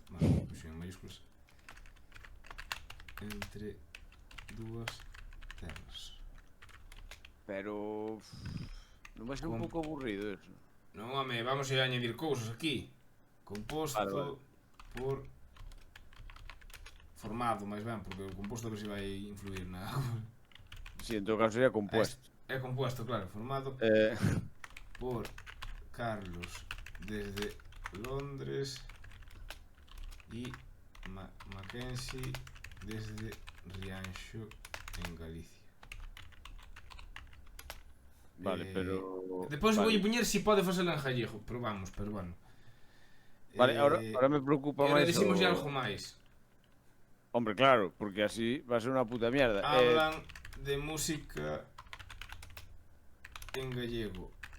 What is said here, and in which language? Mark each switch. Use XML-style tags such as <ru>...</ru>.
<es>Vale, pues en mayúsculas.</es> <gl>Entre dúas terras. Pero... Non vai ser un pouco aburrido eso. Non, home,</gl> <es>vamos a añadir</es> <gl>cousas aquí. Composto por... Formado, máis ben, porque o composto a ver se vai influir na...</gl> <es>Si, en todo caso sería compuesto.</es> <gl>É compuesto, claro, formado por Carlos desde Londres e Mackenzie desde Rianxo en Galicia. Vale, pero... Depois vou poñer se pode facelo en gallego, probamos, pero bueno.</gl> <es>Vale, ahora me preocupa máis</es> <gl>decimos algo máis.</gl> <es>Hombre, claro, porque así va a ser unha puta mierda. Hablan de música en gallego.</es>